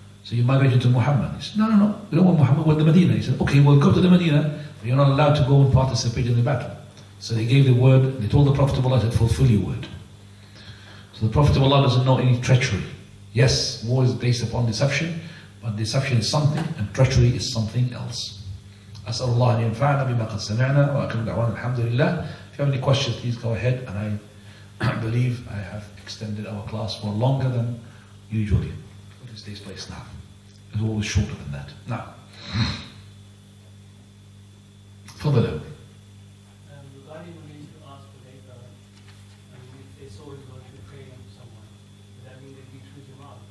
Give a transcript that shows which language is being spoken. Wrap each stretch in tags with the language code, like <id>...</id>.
<en>So you migrated to Muhammad. He said, no, we don't want Muhammad, we want the Medina. He said, okay, we'll go to the Medina, but you're not allowed to go and participate in the battle. So they gave the word, they told the Prophet of Allah to fulfill your word. So the Prophet of Allah doesn't know any treachery. Yes, war is based upon deception, but deception is something and treachery is something else.</en> <ar>أسأل الله أن ينفعنا بما قد سمعنا وأكرم دعوانا الحمد لله.</ar> <en>If you have any questions, please go ahead, and I believe I have extended our class for longer than usually. What is today's place now? It's always shorter than that. Now, فضل. Regarding when they used to ask for data, if they saw it going to pray on someone, would that mean they'd be true to Yamaan?</en>